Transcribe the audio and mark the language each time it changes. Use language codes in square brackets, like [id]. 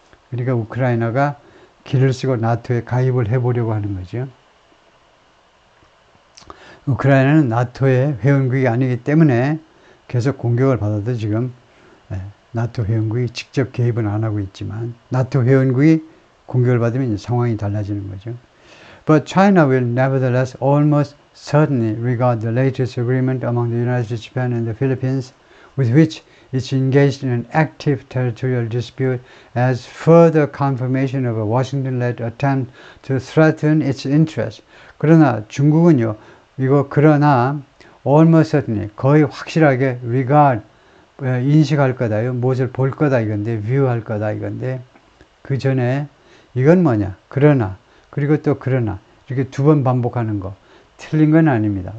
[ko] 그러니까 우크라이나가 길을 쓰고 나토에 가입을 해보려고 하는 거죠. 우크라이나는 나토의 회원국이 아니기 때문에 계속 공격을 받아도 지금 나토 회원국이 직접 개입은 안 하고 있지만 나토 회원국이 공격을 받으면 이제 상황이 달라지는 거죠. [en] But China will nevertheless almost certainly regard the latest agreement among the United States, Japan, and the Philippines, with which it's engaged in an active territorial dispute, as further confirmation of a Washington-led attempt to threaten its interests. [ko] 그러나 중국은요, 그러나 [en] almost certainly [ko] 거의 확실하게 regard 인식할 거다요. 무엇을 볼 거다 이건데, view할 거다 이건데, 그 전에 이건 뭐냐? 그러나 그리고 또 그러나 이렇게 두 번 반복하는 거 틀린 건 아닙니다.